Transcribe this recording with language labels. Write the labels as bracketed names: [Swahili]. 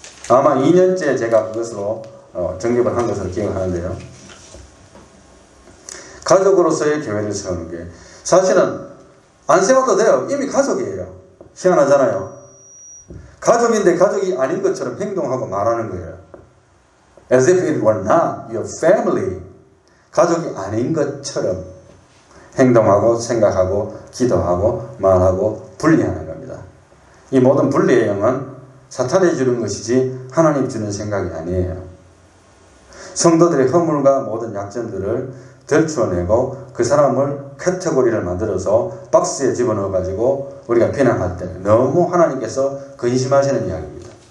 [Korean] 아마 2년째 제가 그것으로 정립을 한 것으로 기억하는데요. 가족으로서의 교회를 세우는 게, 사실은 안 세워도 돼요. 이미 가족이에요. 희한하잖아요. 가족인데 가족이 아닌 것처럼 행동하고 말하는 거예요. [English] As if it were not your family. [Korean] 가족이 아닌 것처럼 행동하고 생각하고 기도하고 말하고 분리하는 겁니다. 이 모든 분리의 영은 사탄이 주는 것이지 하나님 주는 생각이 아니에요. 성도들의 허물과 모든 약점들을 들추어내고 그 사람을 카테고리를 만들어서 박스에 집어넣어 가지고 우리가 비난할 때 너무 하나님께서 근심하시는 이야기입니다.